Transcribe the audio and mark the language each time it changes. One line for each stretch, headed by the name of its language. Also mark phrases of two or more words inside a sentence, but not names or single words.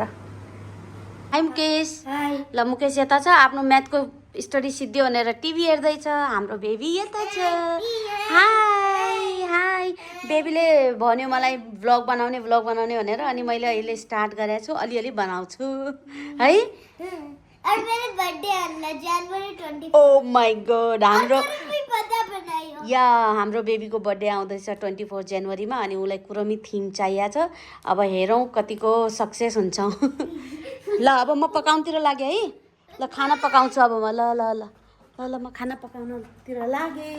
Nepali: हाई मुकेश। हाई। ल मुकेश यता छ, आफ्नो म्याथको स्टडी सिद्धियो भनेर टिभी हेर्दैछ। हाम्रो बेबी यता छ। हाई हाई। बेबीले भन्यो मलाई भ्लग बनाउने भनेर, अनि मैले अहिले स्टार्ट गरेको छु, अलिअलि बनाउँछु है।
Hindi: और मेरे बर्थडे आना जनवरी 24।
English: Oh my God,
Nepali: हाम्रो बेबीको बर्थडे आउँदैछ 24 जनवरीमा अनि उसलाई कुरमी थिम चाहिएको छ। अब हेरौँ कतिको सक्सेस हुन्छ। ल अब म पकाउनतिर लागेँ है। ल खाना पकाउँछु अब म। ल ल ल ल ल म खाना पकाउनतिर लागेँ।